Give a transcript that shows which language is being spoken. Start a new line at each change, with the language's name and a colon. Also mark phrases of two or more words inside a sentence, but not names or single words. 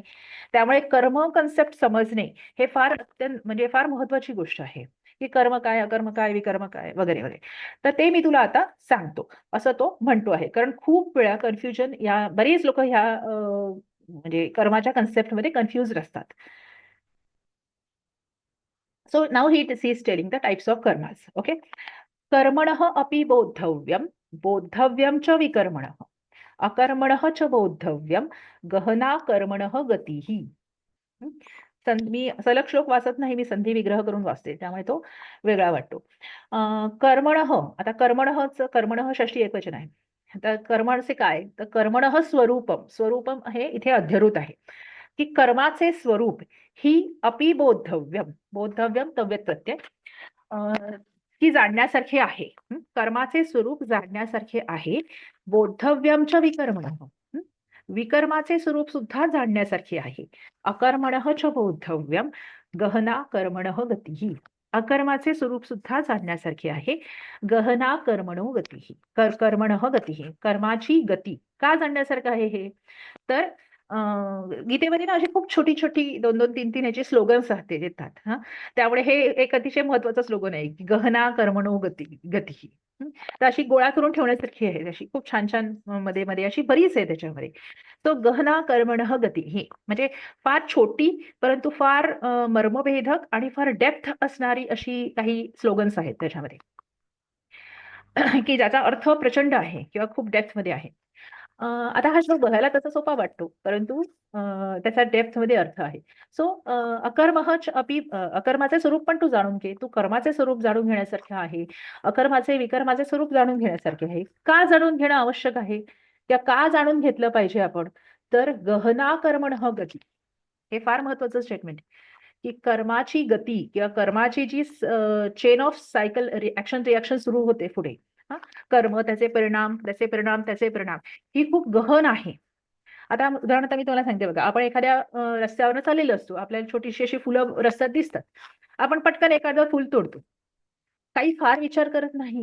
Marathi: त्यामुळे कर्म कन्सेप्ट समजणे हे फार अत्यंत म्हणजे फार महत्वाची गोष्ट आहे, की कर्म काय, अकर्म काय, विकर्म काय, वगैरे वगैरे. तर ते मी तुला आता सांगतो, असं तो म्हणतो आहे. कारण खूप वेळा कन्फ्युजन, या बरेच लोक ह्या म्हणजे कर्माच्या कन्सेप्टमध्ये कन्फ्युज असतात.
English: So now he is telling the types of karmas.
Marathi: ओके,
Sanskrit: कर्मणः अपि बोद्धव्यम, बोद्धव्यम च विकर्मणः, अकर्मणः च बोद्धव्यम, गहना कर्मणः गतिः. हं?
Marathi: मी सलग श्लोक वाचत नाही, मी संधी विग्रह करून वाचते, त्यामुळे तो वेगळा वाटतो. कर्मणः, आता कर्मणः षष्टी एकवचन आहे. आता कर्मणचे काय, तर
Sanskrit: कर्मणः स्वरूपम, स्वरूपम
Marathi: हे इथे अध्यरूत आहे, की कर्माचे स्वरूप ही
Sanskrit: अपि बोद्धव्यम, बोद्धव्यम तव्यत प्रत्यय,
Marathi: की जाणण्यासारखे आहे. कर्माचे स्वरूप जाणण्यासारखे आहे.
Sanskrit: बोद्धव्यमच विकर्मणः,
Marathi: विकर्माचे स्वरूप सुद्धा जाणण्यासारखे आहे.
Sanskrit: अकर्मणः च बोद्धव्यम, गहना कर्मणः गतिः.
Marathi: अकर्माचे स्वरूप सुद्धा जाणण्यासारखे आहे.
Sanskrit: गहना कर्मणो गतिः, कर्मणः गतिः,
Marathi: कर्माची गती का जाणण्यासारखं आहे हे. तर गीतेमध्ये ना अशी खूप छोटी छोटी 2-2, 3-3 ह्याचे स्लोगन्स येतात. त्यामुळे हे एक अतिशय महत्वाचं स्लोगन आहे, की
Sanskrit: गहना कर्मणो गती.
Marathi: तर अशी गोळा करून ठेवण्यासारखी आहे, अशी खूप छान छान मध्ये मध्ये अशी बरीच आहे त्याच्यामध्ये. तो
Sanskrit: गहना कर्मणः गती
Marathi: ही म्हणजे फार छोटी परंतु फार मर्मभेदक आणि फार डेप्थ असणारी अशी काही स्लोगन्स आहेत त्याच्यामध्ये, की ज्याचा अर्थ प्रचंड आहे किंवा खूप डेप्थ मध्ये आहे. आता हा श्लोक बघायला तसा सोपा वाटतो, परंतु त्याचा डेप्थ मध्ये अर्थ आहे. सो
Sanskrit: अकर्मच अपि,
Marathi: अकर्माचे स्वरूप पण तू जाणून घे, तू कर्माचे स्वरूप जाणून घेण्यासारखे आहे. अकर्माचे विकर्माचे स्वरूप जाणून घेण्यासारखे आहे. का जाणून घेणं आवश्यक आहे, त्या का जाणून घेतलं पाहिजे आपण, तर
Sanskrit: गहना कर्मणः गती,
Marathi: हे फार महत्वाचं स्टेटमेंट, की कर्माची गती किंवा कर्माची जी
English: chain of cycle reaction
Marathi: सुरू होते पुढे. कर्म, त्याचे परिणाम, त्याचे परिणाम, त्याचे परिणाम, ही खूप गहन आहे. आता उदाहरणार्थ मी तुम्हाला सांगते बघा, आपण एखाद्या रस्त्यावर चाललेलो असतो, आपल्याला छोटीशी अशी फुलं रस्त्यात दिसतात, आपण पटकन एखादं फुल तोडतो, काही फार विचार करत नाही.